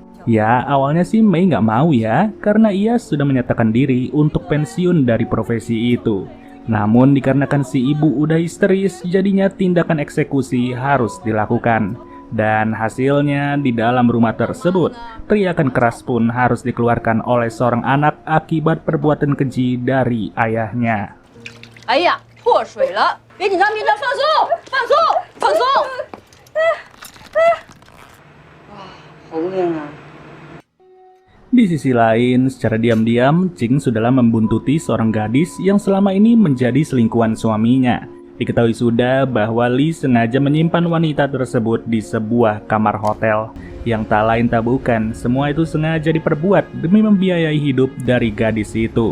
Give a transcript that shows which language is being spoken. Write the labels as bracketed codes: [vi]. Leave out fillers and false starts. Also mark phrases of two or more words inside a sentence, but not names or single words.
[id] Ya, awalnya sih Mei nggak mau ya, karena ia sudah menyatakan diri untuk pensiun dari profesi itu. Namun dikarenakan si ibu udah histeris, jadinya tindakan eksekusi harus dilakukan. Dan hasilnya di dalam rumah tersebut, teriakan keras pun harus dikeluarkan oleh seorang anak akibat perbuatan keji dari ayahnya. [zh] 哎呀，破水了！别紧张，别紧张，放松，放松，放松。哇，好冷啊！ [id] Di sisi lain, secara diam-diam, Ching sudahlah membuntuti seorang gadis yang selama ini menjadi selingkuhan suaminya. Diketahui sudah bahwa Lee sengaja menyimpan wanita tersebut di sebuah kamar hotel. Yang tak lain tak bukan, semua itu sengaja diperbuat demi membiayai hidup dari gadis itu.